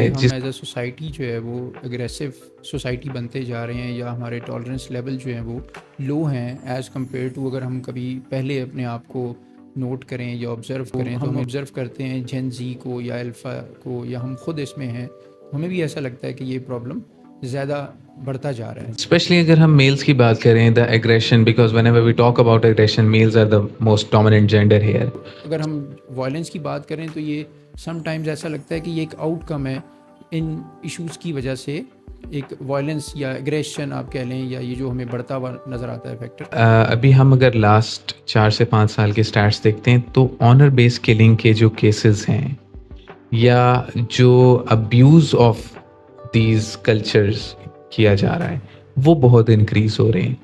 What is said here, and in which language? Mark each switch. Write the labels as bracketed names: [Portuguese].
[Urdu] ہم [English] as a society [Urdu] جو ہے وہ اگریسو سوسائٹی بنتے جا رہے ہیں، یا ہمارے ٹالرنس لیول جو ہیں وہ لو ہیں [English] as compare to [Urdu] اگر ہم کبھی پہلے اپنے آپ کو نوٹ کریں یا آبزرو کریں تو ہم آبزرو کرتے ہیں جین زی کو یا الفا کو، یا ہم خود اس میں ہیں، ہمیں بھی ایسا لگتا ہے کہ یہ پرابلم زیادہ بڑھتا جا رہا ہے. [English] especially [Urdu] اگر ہم میلس کی بات کریں، [English] The aggression, because whenever we talk about aggression, males are the most dominant gender here. [Urdu] اگر ہم وائلنس کی بات کریں تو یہ [English] sometimes [Urdu] ایسا لگتا ہے کہ یہ ایک [English] outcome [Urdu] ہے ان ایشوز کی وجہ سے، ایک وائلنس یا اگریشن آپ کہہ لیں، یا یہ جو ہمیں بڑھتا ہوا نظر آتا ہے فیکٹر. ابھی ہم اگر لاسٹ 4 سے 5 سال کے اسٹارٹس دیکھتے ہیں تو آنر بیس کلنگ کے جو کیسز ہیں یا جو [English] abuse of these cultures [Urdu] کیا جا رہا ہے وہ بہت انکریز ہو رہے ہیں.